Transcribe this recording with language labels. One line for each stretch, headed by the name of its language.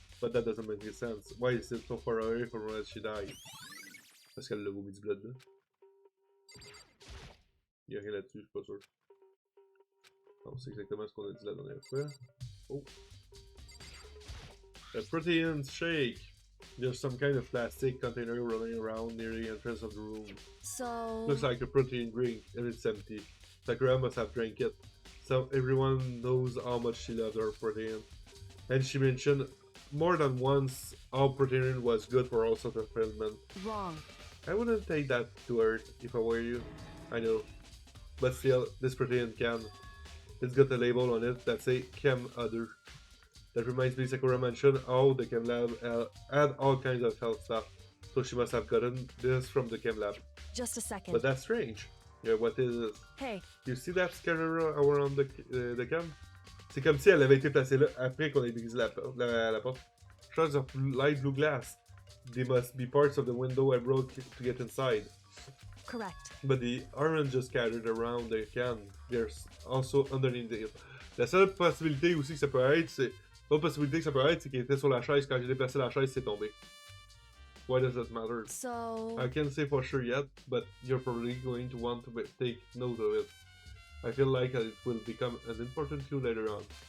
English: But that doesn't make any sense. Why is it so far away from where she died?
French: Parce qu'elle l'a vomi du blood là. Y'a rien là-dessus, je suis pas sûr. Non, c'est exactement ce qu'on a dit la dernière fois. Oh.
English: A protein shake. There's some kind of plastic container rolling around near the entrance of the room. So... Looks like a protein drink, and it's empty. Sakura must have drank it. So everyone knows how much she loved her protein. And she mentioned more than once how protein was good for all sorts of ailments. Wrong. I wouldn't take that to heart if I were you. I know. But still, this protein can. It's got a label on it that say Chem Other. That reminds me Sakura mentioned how the Chem Lab had all kinds of health stuff. So she must have gotten this from the Chem Lab. Just a second. But that's strange. Yeah, what is it? Hey. You see that scanner around the cam?
French: C'est comme si elle avait été placée là après qu'on ait brisé la porte.
English: Shards of light blue glass. They must be parts of the window I broke to get inside. Correct. But the orange just scattered around the can. There's also underneath it.
French: La seule possibilité aussi que ça peut être, c'est... L'autre possibilité que ça peut être, c'est qu'il était sur la chaise. Quand j'ai déplacé la chaise, c'est tombé.
English: Why does that matter? So... I can't say for sure yet, but you're probably going to want to take note of it. I feel like it will become an important clue later on.